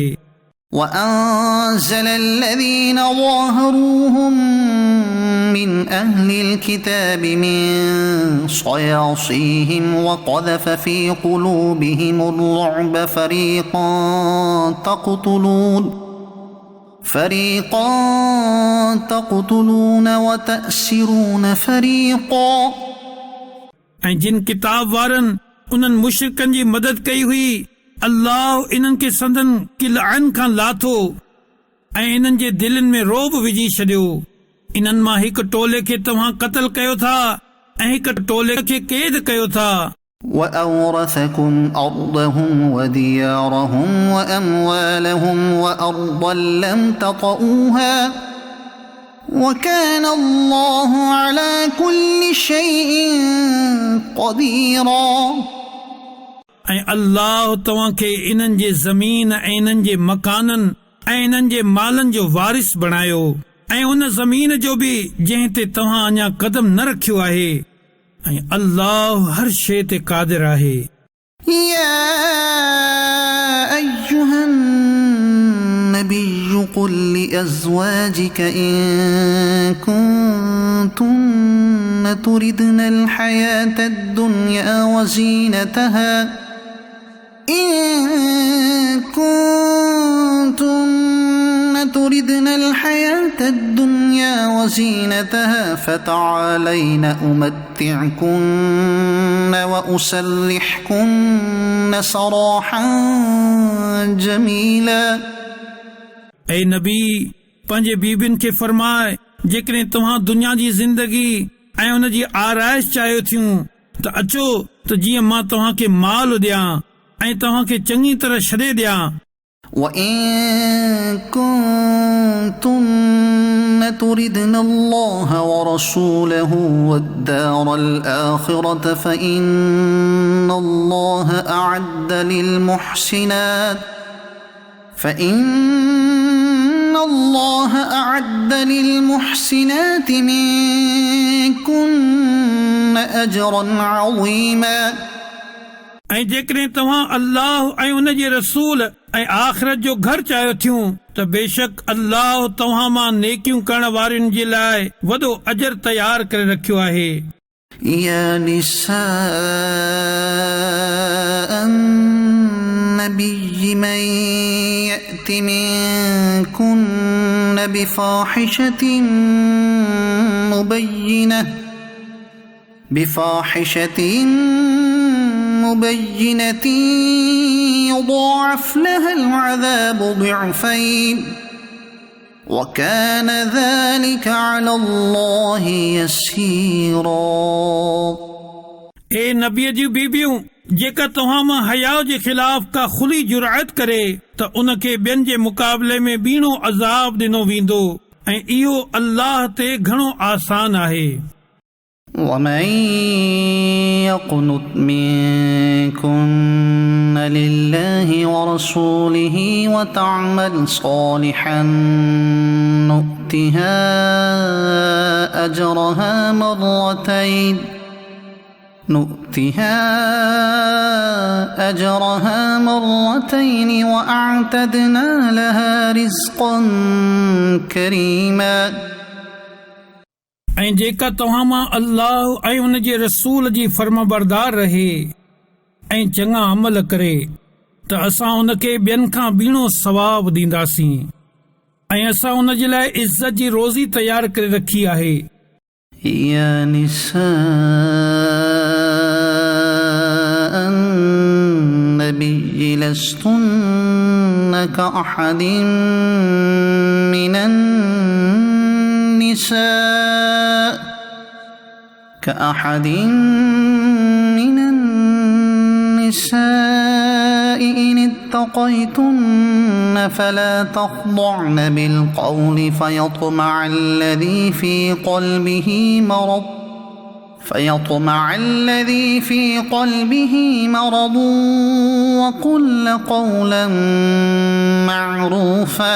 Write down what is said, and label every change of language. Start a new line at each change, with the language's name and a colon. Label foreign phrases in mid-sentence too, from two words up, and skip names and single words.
Arabic: وأنزل الذين ظاهروهم من أهل الكتاب من صياصيهم وقذف في قلوبهم الرعب فريقا تقتلون وتأسرون فريقا
Sindhi: ऐं जिन किताब वारनि उन्हनि मुशरिकनि जी मदद कई हुई अल्लाह इन्हनि खे संदन किलअन खां लाथो ऐं इन्हनि जे दिलनि में रोब विझी छॾियो इन्हनि मां हिकु टोले खे तव्हां क़त्ल कयो था ऐं हिकु टोले खे कैद कयो था
Arabic: وأورثكم أرضهم وديارهم وأموالهم وأرضا لم تطئوها وكان الله على كل شيء قديرا
Sindhi: ऐं अल्लाह तव्हां खे इन्हनि जे ज़मीन ऐं इन्हनि जे मकाननि ऐं इन्हनि जे मालनि जो वारिस बणायो ऐं उन ज़मीन जो बि जंहिं ते तव्हां अञा कदम न रखियो आहे ऐं अल्लाह हर शइ ते क़ादिर आहे
Arabic: يا أيها النبي قل لأزواجك إن كنتن تردن الحياة الدنيا وزينتها فتعالين أمتعكن وأسرحكن سراحا جميلا
Sindhi: ऐं नबी पंहिंजे बीबियुनि खे फरमाए जेकॾहिं तव्हां दुनिया जी ज़िंदगी ऐं उन जी आराइश चाहियो थियूं त अचो त जीअं मां तव्हां खे माल ॾियां ऐं तव्हां खे चङी तरह छॾे ॾियां
Arabic: وإن كنتن تردن الله ورسوله والدار الآخرة فإن الله أعد للمحسنات منكن أجرا عظيما
Sindhi: ऐं जेकॾहिं तव्हां अल्लाह ऐं उन जे रसूल ऐं आख़िरत जो घर चाहियो थियूं त बेशक अल्लाह तव्हां मां नेकियूं करण वारनि जे लाइ वॾो अजर तयार करे रखियो आहे
Arabic: يا نساء النبي من يأت منكن بفاحشة مبينة مبينة يضاعف لها العذاب ضعفين وكان ذلك على الله يسيرا.
Sindhi: ए नबीअ जी बीबियूं, जेका तव्हां मां हया जे ख़िलाफ़ का खुली जुरअत करे त उनखे ॿियनि जे मुक़ाबले में ॿीणो अज़ाब ॾिनो वेंदो ऐं इहो अल्लाह ते घणो आसान आहे.
Arabic: ومن يقنت منكن لله ورسوله وتعمل صالحا نؤتها أجرها مرتين وأعتدنا لها رزقا كريما.
Sindhi: ऐं जेका तव्हां मां अल्लाह ऐं उन जे रसूल जी फर्माबरदार रहे ऐं चङा अमल करे त असां उनखे ॿियनि खां ॿीणो सवाब ॾींदासीं ऐं असां उन जे लाइ इज़त जी रोज़ी तयार करे रखी आहे.
Arabic: يا نساء النبي لستن كأحد من النساء إن اتقيتن فلا تخضعن بالقول فيطمع الذي في قلبه مرض وقل قولا معروفا.